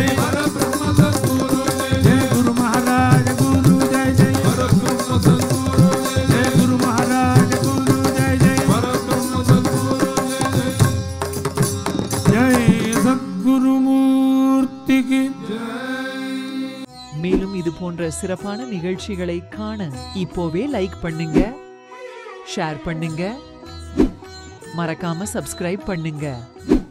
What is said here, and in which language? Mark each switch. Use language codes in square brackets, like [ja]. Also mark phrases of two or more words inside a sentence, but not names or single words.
[hi] परब्रह्म सद्गुरु जय जय गुरु महाराज गुरु जय जय परब्रह्म सद्गुरु जय जय गुरु महाराज गुरु जय जय परब्रह्म सद्गुरु जय जय जय सद्गुरु मूर्ति की [ta] மேலும் இது போன்ற சிறப்பான நிகழ்ச்சிகளை காண இப்போவே லைக் பண்ணுங்க, ஷேர் பண்ணுங்க, மறக்காம சப்ஸ்கிரைப் பண்ணுங்க.